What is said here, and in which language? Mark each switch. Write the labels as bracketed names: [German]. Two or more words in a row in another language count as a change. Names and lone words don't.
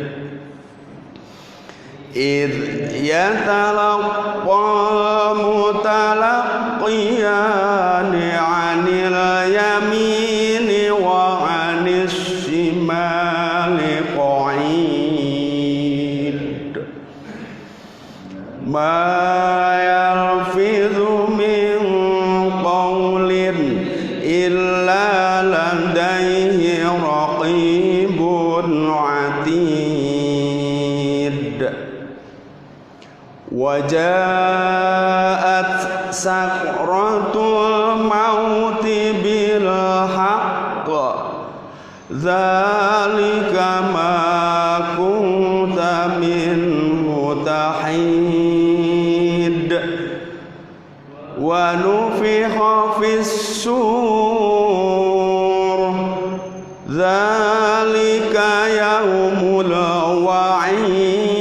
[Arabic] إذ يتلقى المتلقيان عن اليمين وعن الشمال قعيد. ما يلفظ من قول إلا لديه رقيب عتيد. وجاءت سكرة الموت بالحق ذلك ما كنت منه تحيد ونفخ في الصور ذلك يوم الوعيد.